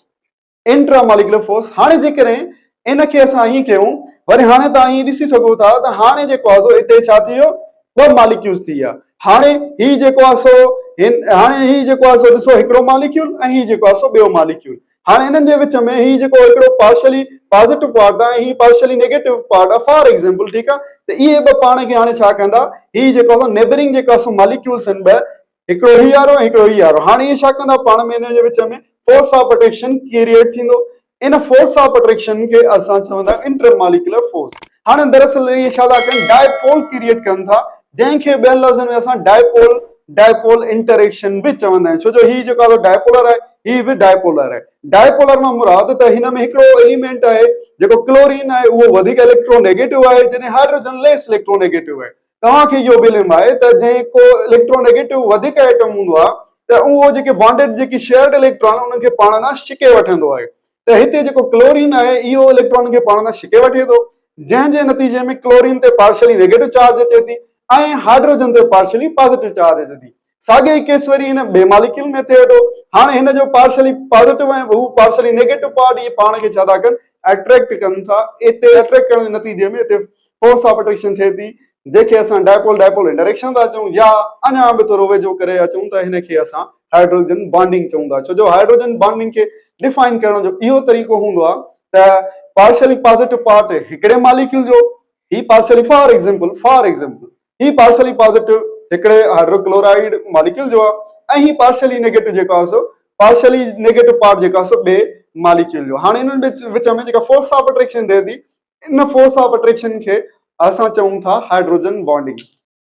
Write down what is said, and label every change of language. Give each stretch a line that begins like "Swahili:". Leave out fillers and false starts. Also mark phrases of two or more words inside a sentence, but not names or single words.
English: intramolecular force.
Sindhi: हाणे जेकॾहिं इनखे असां हीअं कयूं, वरी हाणे तव्हां हीअं ॾिसी सघो था त हाणे जेको आहे सो हिते छा थी वियो, ॿ मॉलिक्यूल्स थी विया। हाणे ही जेको आहे सो हाणे ही जेको आहे सो ॾिसो हिकिड़ो मॉलिक्यूल ऐं ही जेको आहे सो ॿियो मॉलिक्यूल। हाणे हिननि जे विच में ही जेको हिकिड़ो
English: partially positive part
Sindhi: आहे, ही
English: partially negative part
Sindhi: आहे
English: for example,
Sindhi: ठीकु आहे। त इहे ॿ पाण खे हाणे छा कंदा, ही जेको आहे नेबरिंग जेको आहे सो मॉलिक्यूल्स आहिनि ॿ, हिकिड़ो ही वारो हिकिड़ो ही वारो। हाणे इहे छा कंदा पाण में, हिन जे विच में
English: force of attraction
Sindhi: क्रिएट थींदो। इन
English: force of attraction
Sindhi: खे असां चवंदा आहियूं
English: intermolecular force.
Sindhi: हाणे दरअसल इहे छा था कनि,
English: dipole create
Sindhi: कनि था, जंहिंखे ॿियनि लफ़्ज़नि में असां
English: dipole interaction
Sindhi: बि चवंदा आहियूं। छो जो ही जेको आहे डायपोलर आहे, ही बि डायपोलर आहे। डायपोलर मां मुराद त हिन में हिकिड़ो एलिमेंट आहे जेको क्लोरीन आहे, उहो वधीक इलेक्ट्रोनेगेटिव आहे, जॾहिं
English: hydrogen less electronegative
Sindhi: आहे। तव्हांखे इहो बि इल्मु आहे त जेको इलेक्ट्रोनेगेटिव वधीक एटम हूंदो आहे त उहो जेके बॉन्डेड जेकी
English: shared electron
Sindhi: उनखे पाण सां छिके वठंदो आहे। त हिते जेको क्लोरीन आहे इहो इलेक्ट्रॉन खे पाण सां छिके वठे थो, जंहिंजे नतीजे में क्लोरीन ते
English: partially negative charge
Sindhi: अचे थी ऐं हाइड्रोजन ते
English: partially positive charge
Sindhi: अचे थी। साॻे ई केस वरी हिन ॿिए मॉलिक्यूल में थिए थो। हाणे हिन जो
English: partially positive
Sindhi: ऐं हू
English: partially negative part
Sindhi: इहे पाण खे छा था कनि, अट्रैक्ट कनि था। इते अट्रैक्ट करण जे नतीजे में हिते
English: force of attraction
Sindhi: थिए थी, जंहिंखे असां
English: dipole dipole interaction
Sindhi: था चऊं, या अञा बि थोरो वेझो करे अचूं त हिनखे असां
English: hydrogen bonding
Sindhi: चऊं था। छो जो
English: hydrogen bonding
Sindhi: खे डिफाइन करण जो इहो तरीक़ो हूंदो आहे त
English: partially positive part
Sindhi: हिकिड़े मॉलिक्यूल जो, ही
English: partially for example
Sindhi: ही
English: partially positive
Sindhi: हिकिड़े
English: hydrochloride molecule
Sindhi: जो आहे, ऐं ही
English: partially negative
Sindhi: जेको आहे सो
English: partially negative part
Sindhi: जेको आहे सो ॿिए मॉलिक्यूल जो। हाणे इन्हनि विच में जेका
English: force of attraction
Sindhi: थिए थी, इन
English: force of attraction
Sindhi: खे असां चऊं था
English: hydrogen bonding.